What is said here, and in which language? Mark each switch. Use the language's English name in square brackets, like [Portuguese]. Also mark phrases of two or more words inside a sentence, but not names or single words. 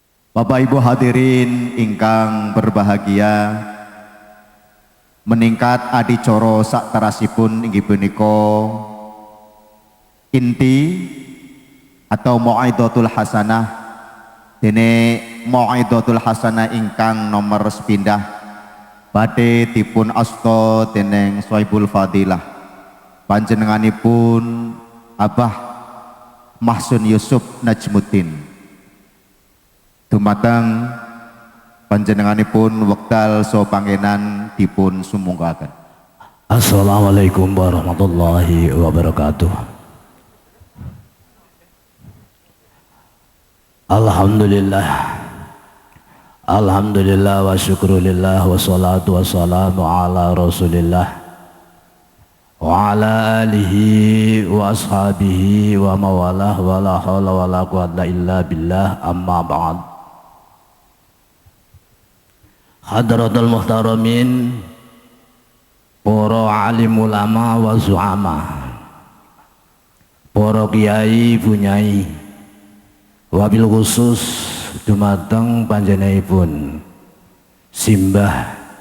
[Javanese] Bapak Ibu hadirin ingkang berbahagia, meningkat adicara sakterasipun inggih punika inti atau [Arabic] الموعظة الحسنة. [Javanese] Dene [Arabic] الموعظة الحسنة [Javanese] ingkang nomor sepindah badhe dipun asta dening [Arabic] صاحب الفضيلة [Javanese] panjenenganipun Abah Mahsun Yusuf Najmuddin. Dumateng panjenenganipun wekdal saha panggenan dipun sumungkaken. [Arabic] السلام عليكم ورحمة الله وبركاته. الحمد لله. الحمد لله والشكر لله والصلاة والسلام على رسول الله وعلى آله وأصحابه ومن والاه ولا حول ولا قوة إلا بالله أما بعد. حضرة المحترمين, [Javanese] para alim ulama [Arabic] والزعماء, [Javanese] para kiai bunyai, [Arabic] وبالخصوص [Javanese] dumateng panjenenganipun Simbah